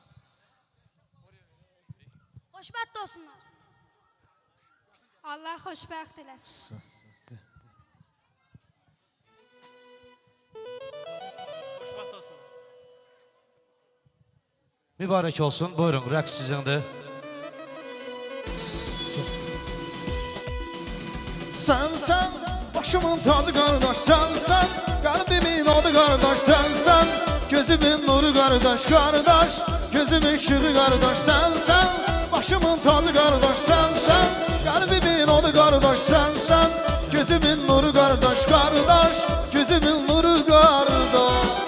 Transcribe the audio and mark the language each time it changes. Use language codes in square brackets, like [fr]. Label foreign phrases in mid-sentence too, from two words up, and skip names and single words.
[az] Xoşbəxt olsunlar. Allah xoşbəxt eləsin. Xoşbəxt olsunlar. Mübarək olsun, buyurun, rəqs sizindir. [tr] Sen başımın tacı kardeş, sen kalbimin adı kardeş, sen gözümün nuru kardeş, gözümün ışığı kardeş, sen başımın tacı kardeş, sen kalbimin adı kardeş, sen gözümün nuru kardeş, gözümün nuru kardeş.